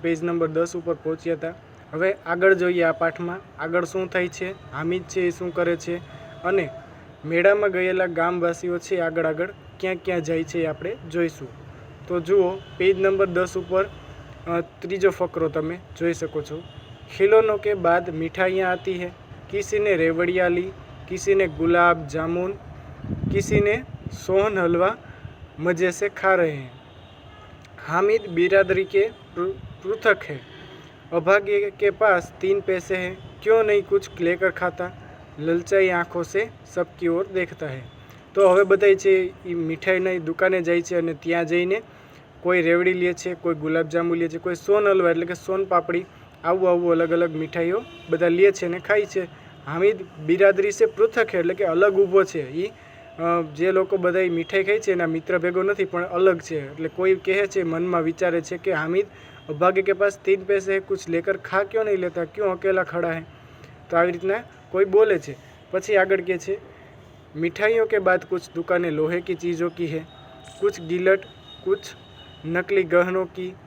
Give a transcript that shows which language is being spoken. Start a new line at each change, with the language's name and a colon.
Gujarati: Page number 10 ઉપર પહોંચ્યા હતા. હવે આગળ જોઈએ આ પાઠમાં આગળ શું થાય છે, હામિદ છે એ શું કરે છે અને મેળામાં ગયેલા ગામવાસીઓ છે આગળ ક્યાં ક્યાં જાય છે એ આપણે જોઈશું. તો જુઓ, પેજ નંબર 10 ઉપર ત્રીજો ફકરો તમે જોઈ શકો છો.
Hindi: ખિલોનો કે બાદ મિઠાइयाँ आती है, किसी ने रेवड़िया ली, किसी ने गुलाब जामुन, किसी ने सोहन हलवा मज़े से खा रहे हैं. हामिद बिरादरी के पृथक है, अभागे के पास 3 पैसे हैं, क्यों नहीं कुछ लेकर खाता, ललचाई आँखों से सबकी ओर देखता है.
Gujarati: તો હવે બધાય છે એ મીઠાઈની દુકાને જાય છે અને ત્યાં જઈને કોઈ રેવડી લે છે, કોઈ ગુલાબજાંબુ લે છે, કોઈ સોન હલવા એટલે કે સોન પાપડી, આવું અલગ અલગ મીઠાઈઓ બધા લે છે અને ખાય છે. હામિદ
Hindi: બિરાદરી સે પૃથક
Gujarati: છે એટલે કે અલગ ઊભો છે. એ જે લોકો બધા મીઠાઈ ખાય છે એના મિત્ર ભેગો નથી, પણ અલગ છે. એટલે કોઈ કહે છે, મનમાં વિચારે છે કે હામિદ
Hindi: અભાગે કે પાસ 3 पैसे है, कुछ लेकर खा क्यों नहीं लेता, क्यों अकेला खड़ा है.
Gujarati: તો આવી રીતના કોઈ બોલે છે. પછી આગળ કહે છે,
Hindi: मिठाइयों के बाद कुछ दुकानें लोहे की चीज़ों की है, कुछ गिलट, कुछ नकली गहनों की.